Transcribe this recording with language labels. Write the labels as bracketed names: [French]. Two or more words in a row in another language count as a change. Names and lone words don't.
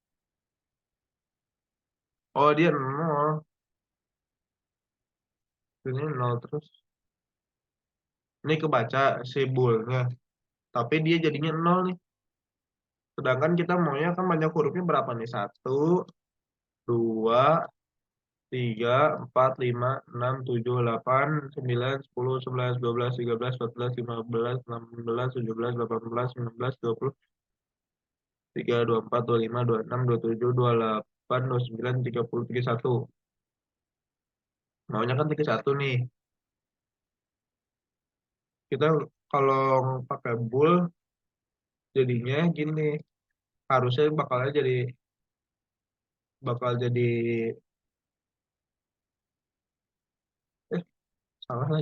[Indonesian] Oh, dia nol. Ini nol terus. Ini kebaca si boolnya. Tapi dia jadinya nol nih. Sedangkan kita maunya kan banyak hurufnya berapa nih? Satu, dua, tiga, empat, lima, enam, tujuh, delapan, sembilan, sepuluh, sebelas, dua belas, tiga belas, empat belas, lima belas, enam belas, tujuh belas, delapan belas, sembilan belas, dua puluh, tiga, dua empat, dua lima, dua enam, dua tujuh, dua delapan, dua sembilan, tiga puluh, tiga satu. Maunya kan tiga satu nih. Kita kalau pakai bool jadinya gini. Harusnya bakal jadi eh salah lagi.